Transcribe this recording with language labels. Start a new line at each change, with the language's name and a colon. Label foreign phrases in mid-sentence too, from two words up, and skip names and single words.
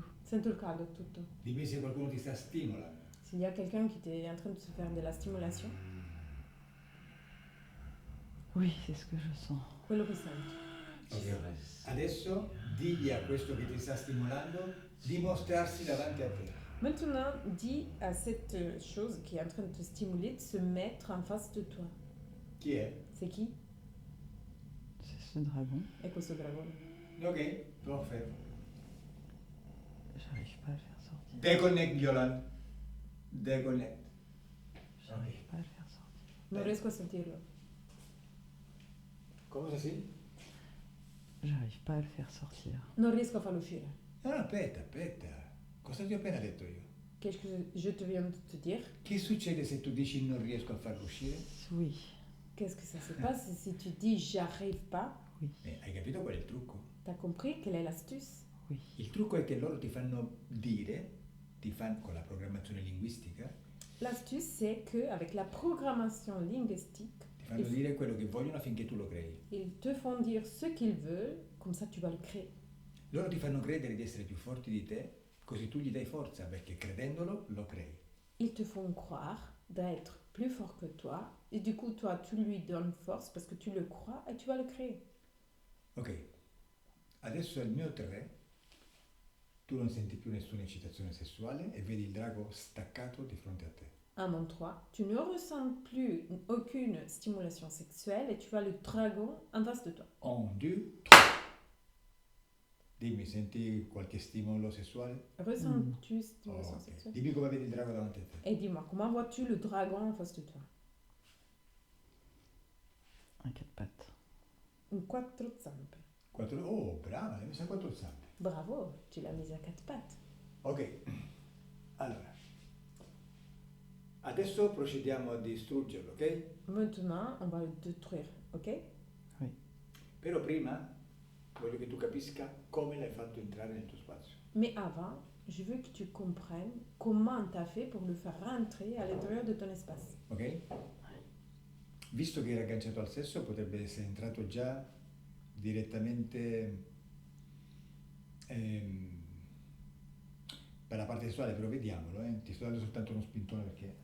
Italian: Sento il caldo, tutto. Dimmi se qualcuno ti sta stimolando.
French: S'il y a quelqu'un qui est en train de se faire de la stimulation, Oui, c'est ce que je sens.
Italian: quello che senti.
French: Tu restes.
Italian: Adesso digli a questo che ti sta stimolando di mostrarsi davanti a te.
French: Maintenant, dis à cette chose qui est en train de te stimuler de se mettre en face de toi.
Italian: Chi è?
French: C'est qui? C'est ce dragon.
Italian: È questo dragone. Ok, perfetto.
French: J'arrive pas à le faire sortir. Deconnect, Yolanda. Deconnect. J'arrive pas à le faire sortir.
Italian: Non riesco a sentirlo. Cosa sì?
French: J'arrive pas à le faire sortir.
Italian: Non riesco a farlo uscire. Ah, aspetta. Cosa ti ho appena detto io?
French: Qu'est-ce que je te viens de te dire?
Italian: Che succede se tu dici non riesco a farlo uscire?
French: Oui. Qu'est-ce que ça se passe si tu dis j'arrive pas? Oui.
Italian: Hai capito qual è il trucco?
French: T'as compris quelle est l'astuce? Oui.
Italian: Il trucco è che loro ti fanno dire, con la programmazione linguistica,
French: L'astuce, c'est qu'avec la programmation linguistique,
Italian: ti fanno dire quello che vogliono affinché tu lo crei.
French: ils te font dire ce qu'ils veulent, comme ça tu vas le créer.
Italian: Loro ti fanno credere di essere più forti di te, così tu gli dai forza, perché credendolo lo crei.
French: ils te font croire d'être plus fort que toi. Et du coup, toi, tu lui donnes force parce que tu le crois et tu vas le créer.
Italian: Ok, adesso al mio 3 tu non senti più nessuna eccitazione sessuale e vedi il drago staccato di fronte a te.
French: À mon 3, tu ne ressens plus aucune stimulation sexuelle et tu vois le dragon en face de toi.
Italian: 1, 2, 3. Dimmi, senti qualche stimolo sessuale?
French: Ressens-tu stimulation Ok. sexuelle?
Italian: Dimmi come vedi il drago davanti a te.
French: Et dis-moi, comment vois-tu le dragon en face de toi? Un quatre pattes.
Italian: Un quattro zampe. Oh, brava, l'hai messa a 4 zampe.
French: Bravo, tu l'as mise à 4 pattes.
Italian: Ok, allora. Adesso procediamo a distruggerlo, ok?
French: Maintenant, on va le détruire, ok?
Italian: Però prima voglio che tu capisca come l'hai fatto entrare nel tuo spazio.
French: Mais avant, je veux que tu comprennes comment tu as fait pour le faire rentrer à l'intérieur de ton espace. Ok?
Italian: Visto che era agganciato al sesso, potrebbe essere entrato già direttamente per la parte sessuale, però vediamolo, ti sto dando soltanto uno spintone perché...